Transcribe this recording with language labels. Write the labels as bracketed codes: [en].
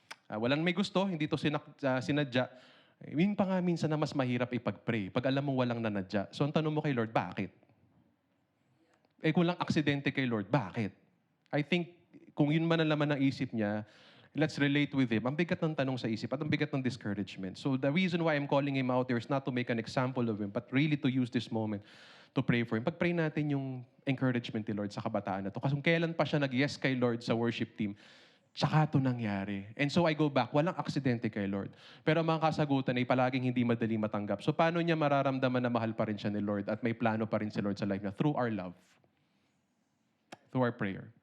[tl] Walang may gusto, hindi to sinadya. Yun pa nga minsan na mas mahirap ipag-pray. Pag alam mo walang nanadya. So ang tanong mo kay Lord, bakit? Kung lang aksidente kay Lord, bakit? [en] I think, [tl] kung yun man ang laman ng isip niya, [en] let's relate with him. [tl] Ang bigat ng tanong sa isip at ang bigat ng discouragement. [en] So the reason why I'm calling him out there is not to make an example of him, but really to use this moment to pray for him. [tl] Pag-pray natin yung encouragement ni Lord sa kabataan na to. Kasi kung kailan pa siya nag-yes kay Lord sa worship team, tsaka ito nangyari. [en] And so I go back, [tl] walang aksidente kay Lord. Pero ang mga kasagutan ay palaging hindi madali matanggap. So paano niya mararamdaman na mahal pa rin siya ni Lord at may plano pa rin si Lord sa life niya? [en] Through our love. Through our prayer.